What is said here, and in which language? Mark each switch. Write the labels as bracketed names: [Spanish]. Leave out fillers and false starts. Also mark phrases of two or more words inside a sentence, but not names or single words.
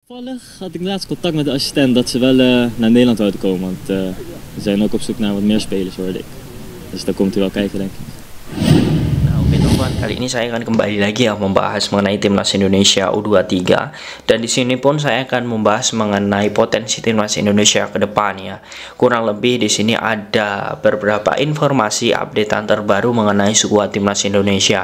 [Dutch] Toevallig had ik laatst contact met de assistent dat ze wel naar Nederland zouden komen. Want we zijn ook op zoek naar wat meer spelers, hoorde ik. Dus daar komt hij wel kijken, denk ik. [Indonesian] Oke teman-teman, kali ini saya akan kembali lagi ya membahas mengenai timnas Indonesia U23, dan di sini pun saya akan membahas mengenai potensi timnas Indonesia ke depan ya. Kurang lebih di sini ada beberapa informasi updatean terbaru mengenai skuad timnas Indonesia.